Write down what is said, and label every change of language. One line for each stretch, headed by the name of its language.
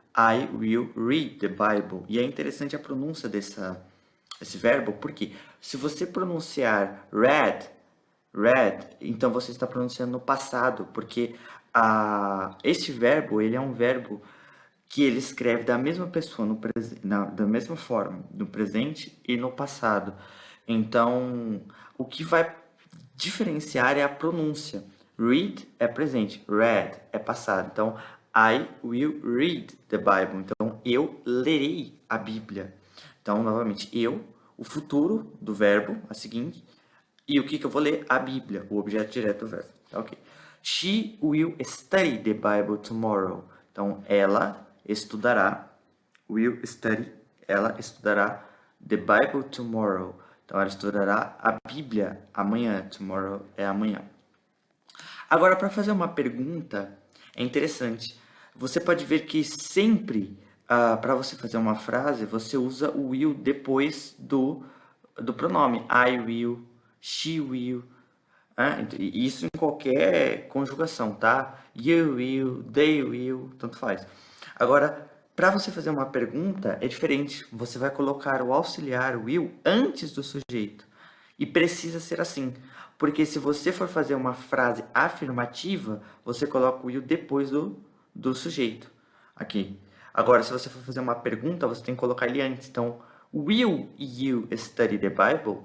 English: I will read the Bible.
Portuguese: E é interessante a pronúncia desse verbo, porque se você pronunciar read, então você está pronunciando no passado, porque este verbo ele é um verbo que ele escreve da mesma pessoa da mesma forma no presente e no passado. Então, o que vai diferenciar é a pronúncia. Read é presente, read é passado. Então,
English: I will read the Bible.
Portuguese: Então, eu lerei a Bíblia. Então, novamente, eu, o futuro do verbo, a seguinte, e o que eu vou ler? A Bíblia, o objeto direto do verbo. Ok.
English: She will study the Bible tomorrow.
Portuguese: Então, ela estudará,
English: will study,
Portuguese: ela estudará
English: the Bible tomorrow.
Portuguese: Então, ela estudará a Bíblia amanhã. Tomorrow é amanhã. Agora, para fazer uma pergunta, é interessante. Você pode ver que sempre, para você fazer uma frase, você usa o will depois do pronome.
English: I will, she will.
Portuguese: Isso em qualquer conjugação, tá?
English: You will, they will,
Portuguese: tanto faz. Agora, para você fazer uma pergunta, é diferente. Você vai colocar o auxiliar will antes do sujeito. E precisa ser assim. Porque se você for fazer uma frase afirmativa, você coloca o will depois do sujeito. Aqui. Agora, se você for fazer uma pergunta, você tem que colocar ele antes. Então,
English: will you study the Bible?